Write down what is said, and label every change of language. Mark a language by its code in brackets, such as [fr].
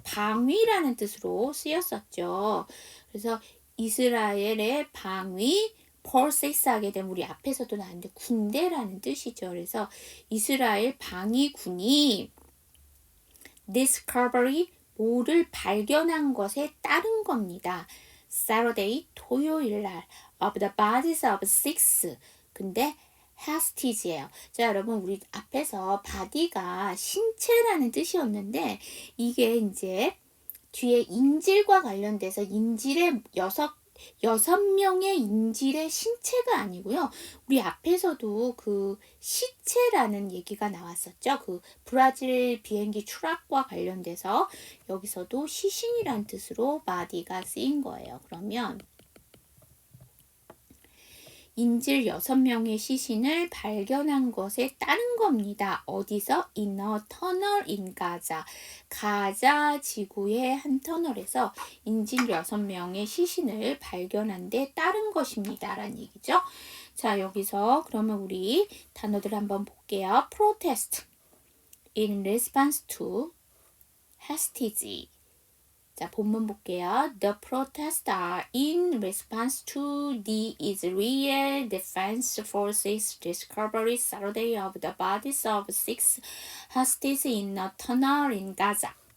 [ko] 방위라는 뜻으로 쓰였었죠. 그래서 이스라엘의 방위 forces 하게 되면 우리 앞에서도 나왔는데 군대라는 뜻이죠. 그래서 이스라엘 방위군이 discovery 뭐를 발견한 것에 따른 겁니다. [en] Saturday, [ko] 토요일 날 [en] of the bodies of six. [ko] 근데 hastage예요. 자, 여러분 우리 앞에서 body가 신체라는 뜻이었는데 이게 이제 뒤에 인질과 관련돼서 인질의 여섯 명의 인질의 신체가 아니고요. 우리 앞에서도 그 시체라는 얘기가 나왔었죠. 그 브라질 비행기 추락과 관련돼서 여기서도 시신이란 뜻으로 body가 쓰인 거예요. 그러면 인질 6명의 시신을 발견한 것에 따른 겁니다. 어디서? [en] In a tunnel in Gaza. [ko] 가자 지구의 한 터널에서 인질 6명의 시신을 발견한 데 따른 것입니다. 라는 얘기죠. 자, 여기서 그러면 우리 단어들 한번 볼게요. [en] protest in response to hostage. [ko] 자, 본문 볼게요. [en] The protests are in response to the Israel Defense Forces discovery Saturday of the bodies of six hostages in a tunnel in Gaza.